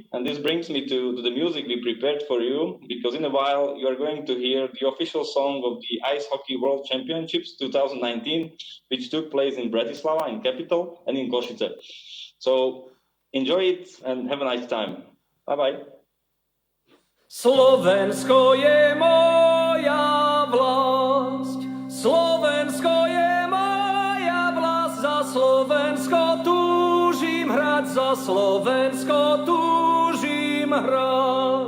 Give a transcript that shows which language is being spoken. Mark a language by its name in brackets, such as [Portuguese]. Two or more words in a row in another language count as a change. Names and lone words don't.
[English] And this brings me to the music we prepared for you, because in a while you are going to hear the official song of the Ice Hockey World Championships 2019, which took place in Bratislava, in capital, and in Košice. So enjoy it and have a nice time. Bye-bye. [Slovak] Slovensko je moja vlast, Slovensko je moja vlast, za Slovensko túžim hrať, za Slovensko túžim hrať.